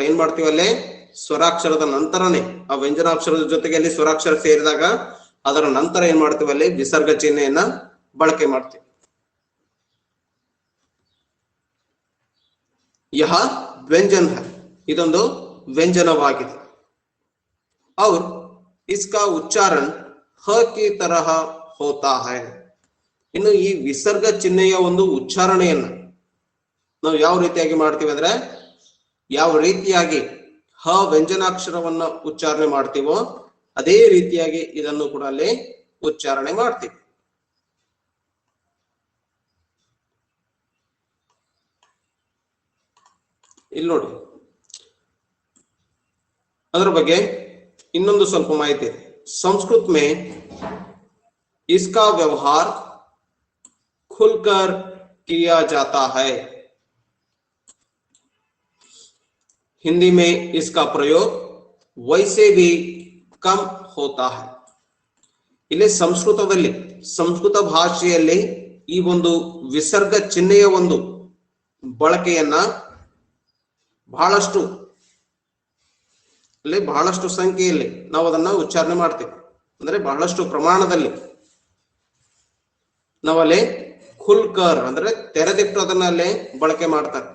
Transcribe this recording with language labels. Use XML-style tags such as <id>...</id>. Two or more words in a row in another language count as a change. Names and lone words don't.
<kn>ಏನ್ ಮಾಡ್ತೀವಿ ಅಲ್ಲಿ ಸ್ವರಾಕ್ಷರದ ನಂತರನೇ ಆ ವ್ಯಂಜನಾಕ್ಷರದ ಜೊತೆಗೆ ಅಲ್ಲಿ ಸ್ವರಾಕ್ಷರ ಸೇರಿದಾಗ ಅದರ ನಂತರ ಏನ್ ಮಾಡ್ತೀವಿ ಅಲ್ಲಿ ವಿಸರ್ಗ ಚಿಹ್ನೆಯನ್ನ ಬಳಕೆ ಮಾಡ್ತೀವಿ.</kn> <hi>यह व्यंजन है,</hi> <kn>ಇದೊಂದು ವ್ಯಂಜನವಾಗಿದೆ.</kn> <hi>और इसका उच्चारण ह की तरह होता है.</hi> <kn>ಇನ್ನು ಈ ವಿಸರ್ಗ ಚಿಹ್ನೆಯ ಒಂದು ಉಚ್ಚಾರಣೆಯನ್ನ ನಾವು ಯಾವ ರೀತಿಯಾಗಿ ಮಾಡ್ತೀವಿ ಅಂದ್ರೆ, ಯಾವ ರೀತಿಯಾಗಿ ಹ ವ್ಯಂಜನಾಕ್ಷರವನ್ನ ಉಚ್ಚಾರಣೆ ಮಾಡ್ತೀವೋ ಅದೇ ರೀತಿಯಾಗಿ ಇದನ್ನು ಕೂಡ ಅಲ್ಲಿ ಉಚ್ಚಾರಣೆ ಮಾಡ್ತೀವಿ. ಇಲ್ಲಿ ನೋಡಿ, ಅದರ ಬಗ್ಗೆ ಇನ್ನೊಂದು ಸ್ವಲ್ಪ ಮಾಹಿತಿ ಇದೆ.</kn> <hi>संस्कृत में इसका व्यवहार खुलकर किया जाता है, हिंदी में इसका प्रयोग वैसे भी कम होता है.</hi> <kn>ಇಲ್ಲಿ ಸಂಸ್ಕೃತದಲ್ಲಿ, ಸಂಸ್ಕೃತ ಭಾಷೆಯಲ್ಲಿ ಈ ಒಂದು ವಿಸರ್ಗ ಚಿಹ್ನೆಯ ಒಂದು ಬಳಕೆಯನ್ನ ಬಹಳಷ್ಟು ಸಂಖ್ಯೆಯಲ್ಲಿ ನಾವು ಅದನ್ನ ಉಚ್ಚಾರಣೆ ಮಾಡ್ತೇವೆ. ಅಂದ್ರೆ ಬಹಳಷ್ಟು ಪ್ರಮಾಣದಲ್ಲಿ ನಾವಲ್ಲಿ ಖುಲ್ಕರ್ ಅಂದ್ರೆ ತೆರೆದಿಟ್ಟು ಅದನ್ನ ಅಲ್ಲೇ ಬಳಕೆ ಮಾಡ್ತಾರೆ.</kn>